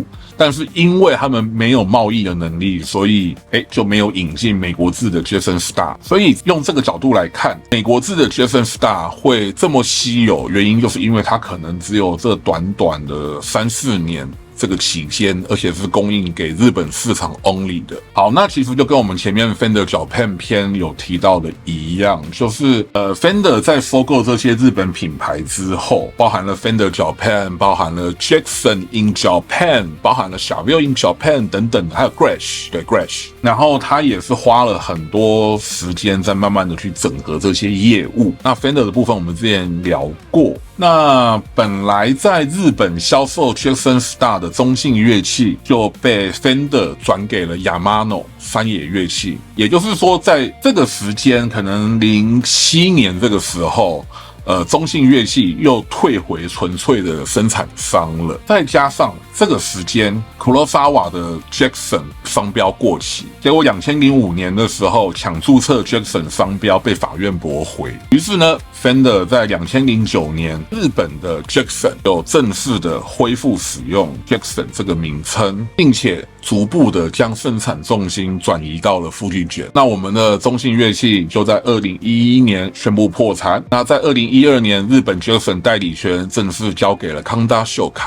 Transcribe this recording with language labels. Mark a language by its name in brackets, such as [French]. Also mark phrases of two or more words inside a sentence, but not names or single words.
[Chinese] 但是因為他們沒有貿易的能力，所以就沒有引進美國制的 Jackson Star。所以用這個角度來看，美國制的 Jackson Star 會這麼稀有，原因就是因為它可能只有這短短的3-4年。這個期間，而且是供應給日本市場 only 的。好，那其實就跟我們前面 Fender Japan 篇有提到的一樣，就是Fender 在收購這些日本品牌之後，包含了 Fender Japan， 包含了 Jackson in Japan，包含了 Chaville in Japan 等等，還有 Gretsch， 對 Gretsch， 然後他也是花了很多時間在慢慢的去整合這些業務。那 Fender 的部分我們之前聊過。那本來在日本銷售 Jackson Star 的中信樂器就被 Fender 轉給了 Yamano 山野樂器，也就是說，在這個時間，可能07年這個時候，中信樂器又退回純粹的生產商了。再加上這個時間，Kurosawa 的 Jackson 商標過期，結果2005年的時候搶注冊 Jackson 商標被法院駁回。於是呢 ，Fender 在2009年日本的 Jackson 有正式的恢復使用 Jackson 這個名稱，並且逐步的將生產重心轉移到了Fujigen。那我們的中信樂器就在2011年宣布破產。那在2012年，日本 Jackson 代理權正式交給了康达秀凱。